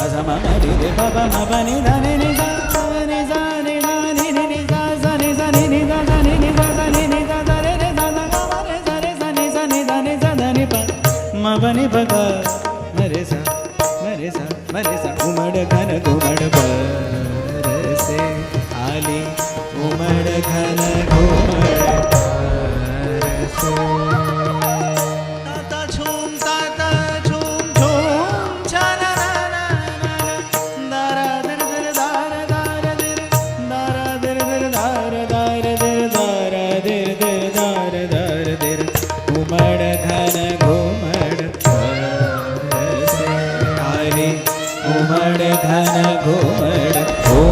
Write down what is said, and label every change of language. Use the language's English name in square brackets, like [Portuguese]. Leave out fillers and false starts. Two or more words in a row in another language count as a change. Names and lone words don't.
[Hindi] ma ma ri re pa pa ma pa ni da ni ni sa ni sa ni da ni ni ni sa sa ni sa ni ni da sa ni ni da sa ni ni da sa re re sa da ga ma re sa re sa ni sa ni da ni sa da ni pa ma pa ni pa ga ma re sa उमड़ घन घुमड़ बरसे आली उमड़ घन घुमड़ बरसे ताता झूम झूम छना ना दारा दर दर दार दार दर दारा दर दर दार दार दर दारा दर दर दार दार दर उमड़ घन घुमड़ बरसे आली उमड़ घन घुमड़